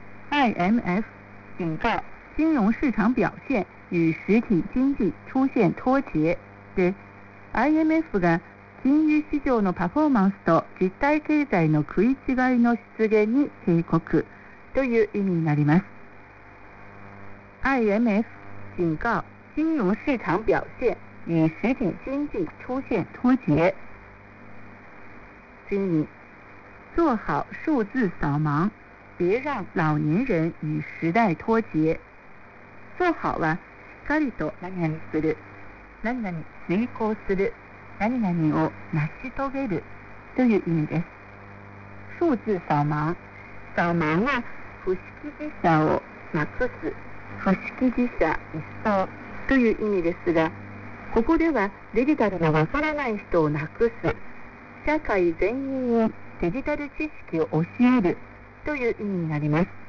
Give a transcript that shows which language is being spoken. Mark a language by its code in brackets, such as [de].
[zh] IMF 警告、金融市场表現与实体经济出現脱節 [ja] で、IMF が金融市場のパフォーマンスと実体経済の食い違いの出現に警告という意味になります。 IMF [zh] 警告金融市场表现与实体经济出现脱节。经营做好数字扫盲，别让老年人与时代脱节。 [ja] 做好はしっかりと何々する、何々遂行する、何々を成し遂げるという意味です。数字扫盲，扫盲は不識字者をなくす、不識字者一掃という意味ですが、ここではデジタルのわからない人をなくす、社会全員にデジタル知識を教えるという意味になります。